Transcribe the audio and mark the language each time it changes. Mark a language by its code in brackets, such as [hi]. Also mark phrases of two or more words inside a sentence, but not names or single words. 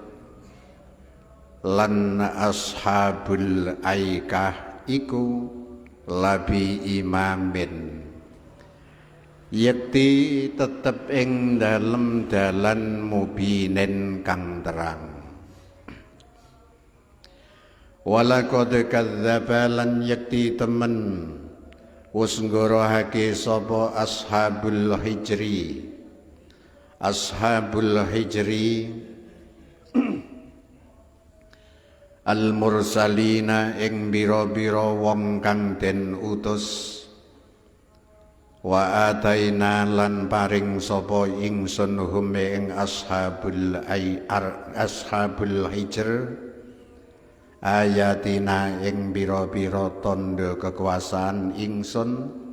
[jv] lan [ar] أصحاب الأيكة [jv] iku [ar] لبإمام [jv] yakti tetep ing dalem dalan mubinen kang terang. [ar] ولقد كذب [jv] lan yakti temen wis nggorohake sapa [ar] أصحاب الحجر. أصحاب الحجر المرسلين [jv] ing bira-bira wong kang den utus. [ar] وآتينا [jv] lan paring sapa ingsun hum ing [ar] أصحاب الحجر آياتنا [jv] ing bira-bira tandha kekuasaan ingsun.